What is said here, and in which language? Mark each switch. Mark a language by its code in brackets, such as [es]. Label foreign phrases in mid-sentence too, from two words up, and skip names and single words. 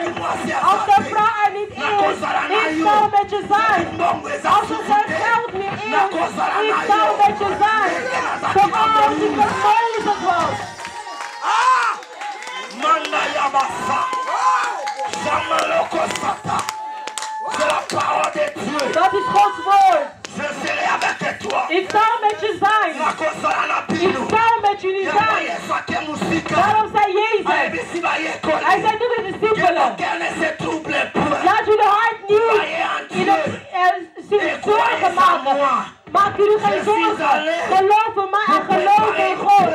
[nl] Als de vrouw er niet is, ik zal met je zijn. Als er geen geld meer is, ik zal met je zijn. Zoals ik met Mozes was. Manda Yabasa. Samaloko Sata. [fr] C'est la parole de Dieu. [nl] Dat is Gods woord. [fr] Je serai avec toi. [nl] Ik zal met je zijn. Ik zal met jullie zijn. Daarom zei Jezus. Hij zei tegen de discipelen. Laat jullie hart niet in het zorgen maken. Maak jullie geen zorgen. Geloof in mij en geloof in God.